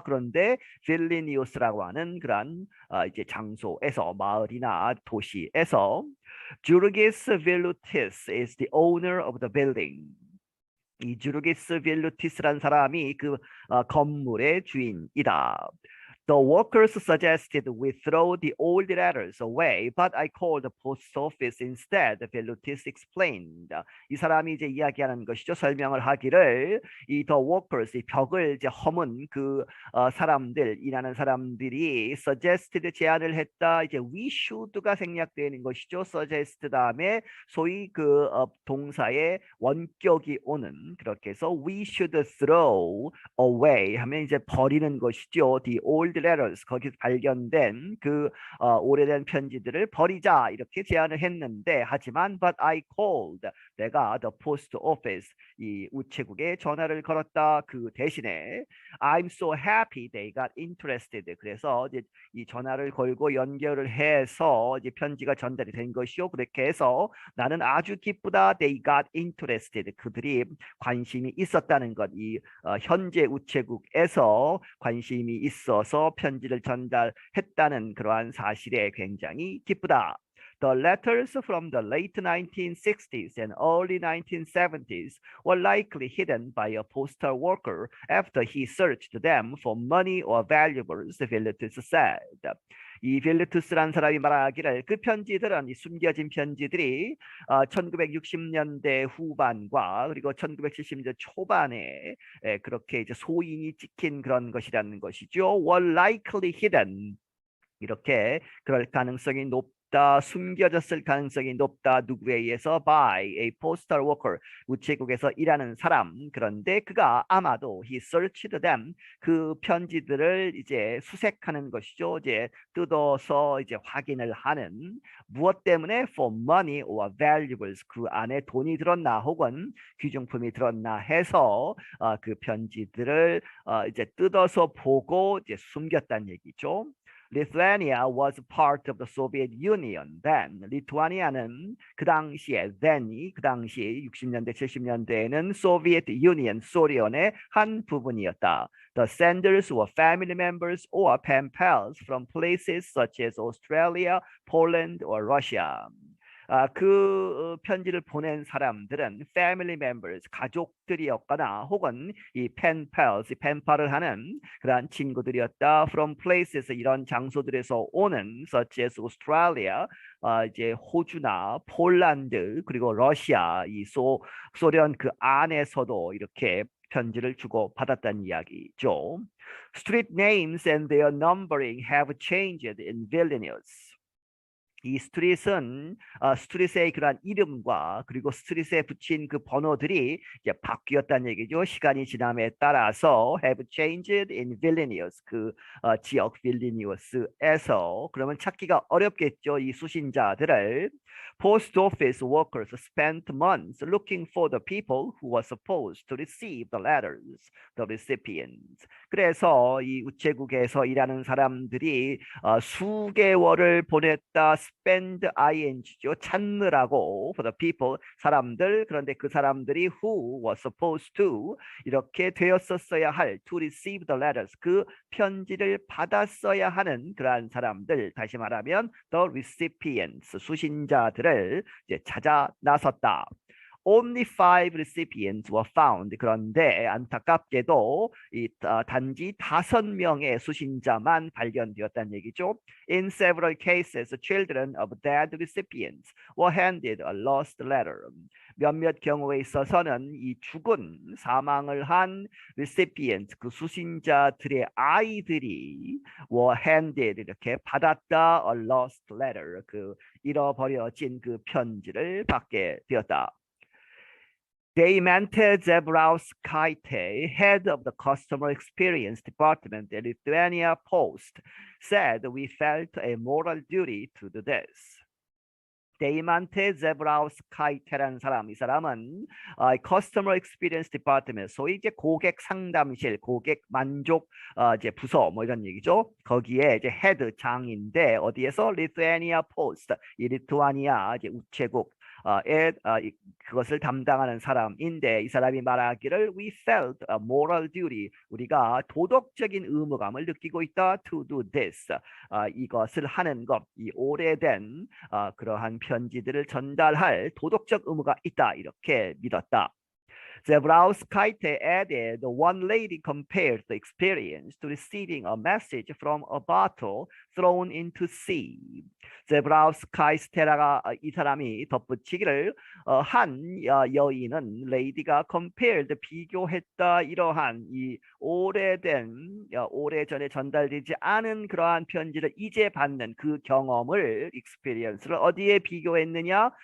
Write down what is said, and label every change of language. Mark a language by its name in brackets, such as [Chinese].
[Korean] 그런데 빌리니우스라고 하는 그러한 이제 장소에서, 마을이나 도시에서. [English] Jurgis Vilutis is the owner of the building. [Korean] 이 주르기스 빌루티스란 사람이 그 건물의 주인이다. [English] The workers suggested we throw the old letters away, but I called the post office instead. Velutis explained. [Korean] 이 사람이 이제 이야기하는 것이죠. 설명을 하기를 이 [English] the workers, [Korean] 이 벽을 이제 허문 그 사람들, 일하는 사람들이 suggested 제안을 했다. 이제 [English] we should [Korean] 가 생략되는 것이죠. suggest 다음에 소위 그 동사의 원격이 오는 그렇게 해서 [English] we should throw away [Korean] 하면 이제 버리는 것이죠. [English] The old letters [Korean] 거기서 발견된 그 오래된 편지들을 버리자 이렇게 제안을 했는데 하지만 [English] but I called [Korean] 내가 [English] the post office [Korean] 이 우체국에 전화를 걸었다. 그 대신에 [English] I'm so happy they got interested. [Korean] 그래서 이제 이 전화를 걸고 연결을 해서 이제 편지가 전달이 된 것이요. 그렇게 해서 나는 아주 기쁘다. [English] They got interested. [Korean] 그들이 관심이 있었다는 것. 이 현재 우체국에서 관심이 있어서 편지를 전달했다는 그러한 사실에 굉장히 기쁘다. [English] The letters from the late 1960s and early 1970s were likely hidden by a postal worker after he searched them for money or valuables, Philetus said. [Korean] 이 빌루투스라는 사람이 말하기를 그 편지들은 이 숨겨진 편지들이 1960년대 후반과 그리고 1970년대 초반에 그렇게 이제 소인이 찍힌 그런 것이라는 것이죠. [English] were likely hidden [Korean] 이렇게 그럴 가능성이 높다. 숨겨졌을 가능성이 높다. 누구에 의해서? [English] By a postal worker. [Korean] 우체국에서 일하는 사람. 그런데 그가 아마도 [English] he searched them. [Korean] 그 편지들을 이제 수색하는 것이죠. 이제 뜯어서 이제 확인을 하는 무엇 때문에? [English] For money or valuables. [Korean] 그 안에 돈이 들었나 혹은 귀중품이 들었나 해서 그 편지들을 이제 뜯어서 보고 이제 숨겼다는 얘기죠. [English] Lithuania was part of the Soviet Union then. [Korean] 리투아니아는 그 당시에 then이 그 당시 60년대 70년대에는 Soviet Union 소련의 한 부분이었다. [English] The senders were family members or pen pals from places such as Australia, Poland or Russia. [Korean] 그 편지를 보낸 사람들은 [English] family members, [Korean] 가족들이었거나 혹은 이 [English] pen pals, [Korean] 펜팔을 하는 그러한 친구들이었다. [English] From places, [Korean] 이런 장소들에서 오는 [English] such as Australia, [Korean] 이제 호주나 폴란드 그리고 러시아, 이 소련 그 안에서도 이렇게 편지를 주고 받았다는 이야기죠. [English] Street names and their numbering have changed in Vilnius. [Korean] 이 스트릿은 스트릿의 그러한 이름과 그리고 스트릿에 붙인 그 번호들이 이제 바뀌었다는 얘기죠. 시간이 지남에 따라서 [English] have changed in Vilnius [Korean] 그 지역 빌리니우스에서 그러면 찾기가 어렵겠죠. 이 수신자들을 [English] Post office workers spent months looking for the people who were supposed to receive the letters, the recipients. [Korean] 그래서 이 우체국에서 일하는 사람들이 수개월을 보냈다. spend ing죠. 찾느라고 [English] for the people [Korean] 사람들 그런데 그 사람들이 [English] who were supposed to [Korean] 이렇게 되었었어야 할 [English] to receive the letters [Korean] 그 편지를 받았어야 하는 그러한 사람들 다시 말하면 [English] the recipients [Korean] 수신자들을 이제 찾아 나섰다. [English] Only 5 recipients were found. [Korean] 그런데 안타깝게도 단지 5명의 수신자만 발견되었다는 얘기죠. [English] In several cases, children of dead recipients were handed a lost letter. [Korean] 몇몇 경우에 있어서는 이 죽은 사망을 한 recipient 그 수신자들의 아이들이 [English] were handed [Korean] 이렇게 받았다 [English] a lost letter [Korean] 그 잃어버려진 그 편지를 받게 되었다. [English] Deimante Zebrauskaite, head of the customer experience department at Lithuania Post, said we felt a moral duty to do this. [Korean] 데이만테 제브라우스카이테라는 사람, 이 사람은 커스터머 익스피리언스 디파트먼트, 소위 이제 고객 상담실, 고객 만족 이제 부서 뭐 이런 얘기죠. 거기에 이제 헤드 장인데 어디에서 리투아니아 포스트, 이 리투아니아 이제 우체국 그것을 담당하는 사람인데 이 사람이 말하기를 [English] we felt a moral duty [Korean] 우리가 도덕적인 의무감을 느끼고 있다 [English] to do this [Korean] 이것을 하는 것 이 오래된 그러한 편지들을 전달할 도덕적 의무가 있다 이렇게 믿었다. [English] Zebrowski added, one lady compared the experience to receiving a message from a bottle thrown into sea. [Korean] 제브라우스카이 스테라가 이 사람이 덧붙이기를 한 여인은 레이디가 compared 비교했다 이러한 이 오래전에 전달되지 않은 그러한 편지를 이제 받는 그 경험을 experience를 어디에 비교했느냐?